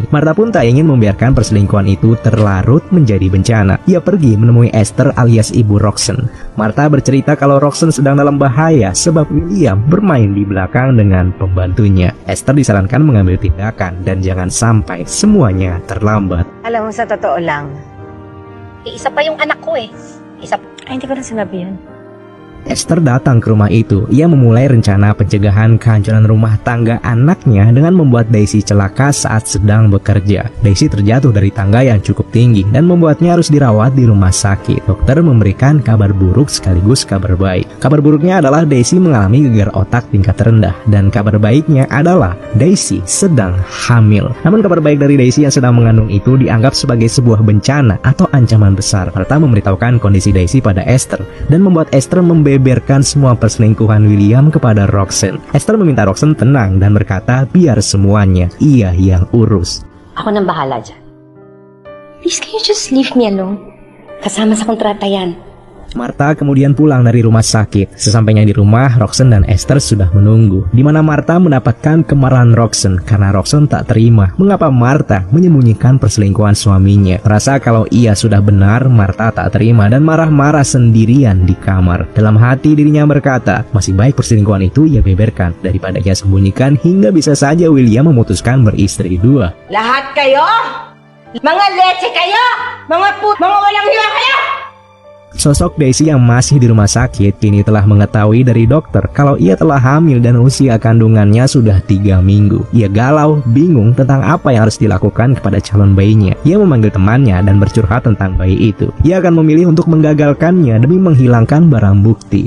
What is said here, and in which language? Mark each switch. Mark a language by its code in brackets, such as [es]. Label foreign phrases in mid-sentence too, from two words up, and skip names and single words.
[id] Martha pun tak ingin membiarkan perselingkuhan itu terlarut menjadi bencana. Ia pergi menemui Esther alias ibu Roxanne. Martha bercerita kalau Roxanne sedang dalam bahaya sebab William bermain di belakang dengan pembantunya. Esther disarankan mengambil tindakan dan jangan sampai semuanya terlambat. [tl] Alam mo, sa totoo lang, Isa pa yung anak ko eh. ay hindi ko na sinabi yan. [id] Esther datang ke rumah itu. Ia memulai rencana pencegahan kehancuran rumah tangga anaknya dengan membuat Daisy celaka saat sedang bekerja. Daisy terjatuh dari tangga yang cukup tinggi dan membuatnya harus dirawat di rumah sakit. Dokter memberikan kabar buruk sekaligus kabar baik. Kabar buruknya adalah Daisy mengalami gegar otak tingkat rendah dan kabar baiknya adalah Daisy sedang hamil. Namun kabar baik dari Daisy yang sedang mengandung itu dianggap sebagai sebuah bencana atau ancaman besar. Martha memberitahukan kondisi Daisy pada Esther dan membuat Esther membeberkan semua perselingkuhan William kepada Roxanne. Esther meminta Roxanne tenang dan berkata biar semuanya ia yang urus. [tl] Ako nang bahala dyan. [en] Please, can you just leave me alone? [tl] Kasama sa kontrata yan. [id] Martha kemudian pulang dari rumah sakit. Sesampainya di rumah, Roxanne dan Esther sudah menunggu. Di mana Martha mendapatkan kemarahan Roxanne karena Roxanne tak terima mengapa Martha menyembunyikan perselingkuhan suaminya. Merasa kalau ia sudah benar, Martha tak terima dan marah-marah sendirian di kamar. Dalam hati dirinya berkata, masih baik perselingkuhan itu ia beberkan daripada ia sembunyikan hingga bisa saja William memutuskan beristri dua. [tl] Lahat kayo, mga leche kayo, mga walang hiya kayo! [id] Sosok Daisy yang masih di rumah sakit kini telah mengetahui dari dokter kalau ia telah hamil dan usia kandungannya sudah 3 minggu. Ia galau, bingung tentang apa yang harus dilakukan kepada calon bayinya. Ia memanggil temannya dan bercurhat tentang bayi itu. Ia akan memilih untuk menggagalkannya demi menghilangkan barang bukti.